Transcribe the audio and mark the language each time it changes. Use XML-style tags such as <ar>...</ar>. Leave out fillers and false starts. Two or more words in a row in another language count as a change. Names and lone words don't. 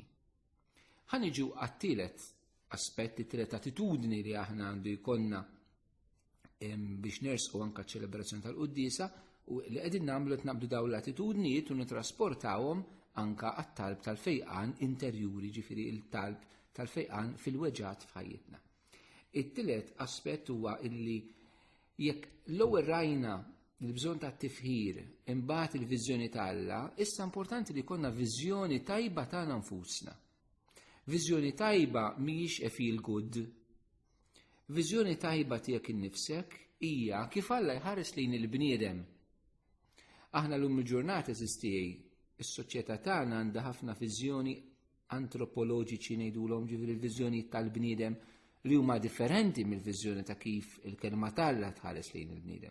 <mt>Ħaniġu għat-tielet aspett, it-tielet attitudni li aħna għandu jkollna biex nersqu anke ċ-ċelebrazzjoni tal-quddiesa u li qegħdin nagħmlu tnaqbdu dawn l-attitudnijiet u nittrasportawhom anke għat-talb tal-fejqan interjuri, ġifieri il-talb tal-fejqan fil-weġġat f'ħajjitna. It-tielet aspett huwa illi jekk l-ewwel rajna l-bżonn ta' tifħir imbagħad il-viżjoni ta' Alla, issa importanti li jkollna viżjoni tajba tagħna nfusna. Viżjoni tajba mhijiex</mt> <en>a feel good.</en> <mt>Viżjoni tajba tiegħek innifsek hija kif Alla jħares lejn il-bniedem. Aħna llum il-ġurnata eżistijaj, is-soċjetà tagħna għandha ħafna viżjoni antropoloġiċi ngħidulhom ġifieri l-viżjoni tal-bniedem li huma differenti mill-viżjoni ta' kif il-kelma Alla tħares lejn il-bniedem.</mt>